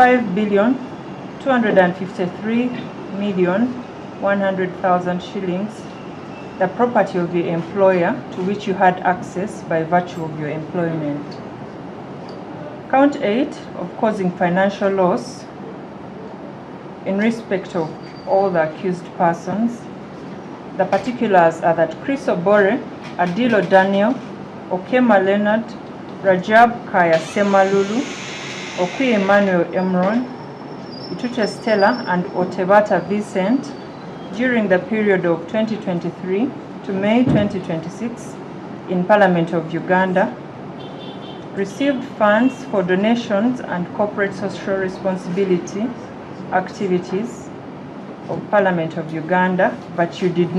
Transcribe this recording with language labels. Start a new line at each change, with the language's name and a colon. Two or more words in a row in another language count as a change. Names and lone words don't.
English: 5,253,100,000 shillings, the property of your employer to which you had access by virtue of your employment. Count 8 of causing financial loss in respect of all the accused persons. The particulars are that Chris Obore, Adilo Daniel, Okema Leonard, Rajab Kaya Semalulu, Okwi Emmanuel Emron, Ituche Stella, and Otebata Vincent during the period of 2023 to May 2026 in Parliament of Uganda received funds for donations and corporate social responsibility activities of Parliament of Uganda, but you did